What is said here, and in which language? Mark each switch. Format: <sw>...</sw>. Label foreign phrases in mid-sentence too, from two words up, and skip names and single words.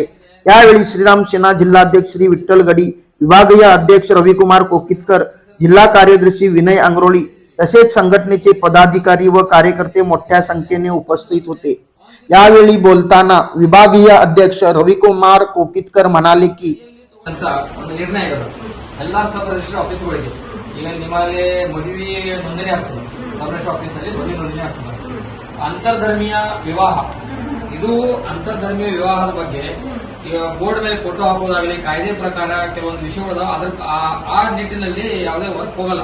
<mr>यावेळी श्रीराम सेना जिल्हाध्यक्ष श्री विठ्ठल गडी, विभागीय अध्यक्ष रविकुमार कोकितकर, जिल्हा कार्यदर्शी विनय अंगरोळी तसेच संघटनेचे पदाधिकारी व कार्यकर्ते मोठ्या संख्येने उपस्थित होते। यावेळी बोलताना विभागीय अध्यक्ष रविकुमार कोकितकर म्हणाले की</mr> <kn>ನಿರ್ಣಯ ಎಲ್ಲ</kn> <en>sub register</en> <kn>ಆಫೀಸ್ಗಳಿಗೆ ಈಗ ನಿಮ್ಮಲ್ಲಿ ಮದುವೆ ನೋಂದಣಿ ಆಗ್ತದೆ,</kn> <en>sub register</en> <kn>ಆಫೀಸ್ನಲ್ಲಿ ಮದುವೆ ನೋಂದಣಿ ಆಗ್ತದೆ। ಅಂತರ್ಧರ್ಮೀಯ ವಿವಾಹ, ಇದು ಅಂತರ್ಧರ್ಮೀಯ ವಿವಾಹದ ಬಗ್ಗೆ ಈಗ ಬೋರ್ಡ್ ಮೇಲೆ ಫೋಟೋ ಹಾಕೋದಾಗಲಿ ಕಾಯ್ದೆ ಪ್ರಕಾರ ಕೆಲವೊಂದು ವಿಷಯಗಳು ಅದ್ರ ಆ ನಿಟ್ಟಿನಲ್ಲಿ ಯಾವುದೇ ವರ್ಕ್ ಹೋಗಲ್ಲ।</kn>